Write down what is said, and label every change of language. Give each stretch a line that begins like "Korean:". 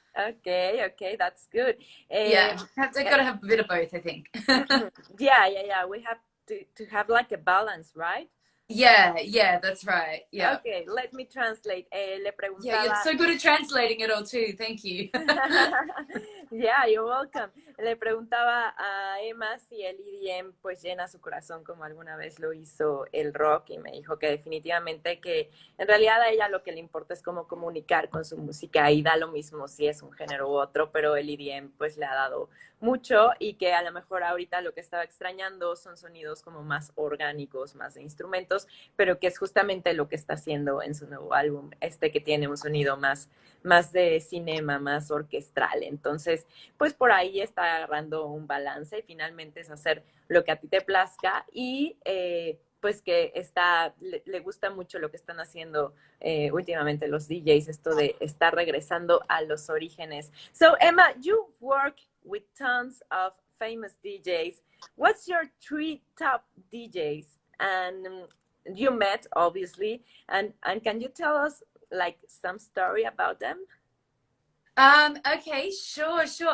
English: Okay, that's good. Yeah, I've got to have a bit of both, I think. Yeah. We have to have like a balance, right? Yeah, that's right. Yeah. Okay, let me translate.
Spanish: Le preguntaba...
English: Yeah, you're so good at translating it all too. Thank you. Yeah, you're welcome.
Spanish: Le preguntaba a Emma si el EDM pues llena su corazón como alguna vez lo hizo el rock y me dijo que definitivamente que en realidad a ella lo que le importa es cómo comunicar con su música y da lo mismo si es un género u otro, pero el EDM pues le ha dado mucho y que a lo mejor ahorita lo que estaba extrañando son sonidos como más orgánicos, más de instrumentos, pero que es justamente lo que está haciendo en su nuevo álbum, este que tiene un sonido más de cinema, más orquestral. Entonces, pues por ahí está agarrando un balance y finalmente es hacer lo que a ti te plazca y pues que le gusta mucho lo que están haciendo últimamente los DJs, esto de estar regresando a los orígenes.
English: So, Emma, you work with tons of famous DJs. What's your three top DJs? And you met, obviously, and can you tell us like some story about them? Okay, sure.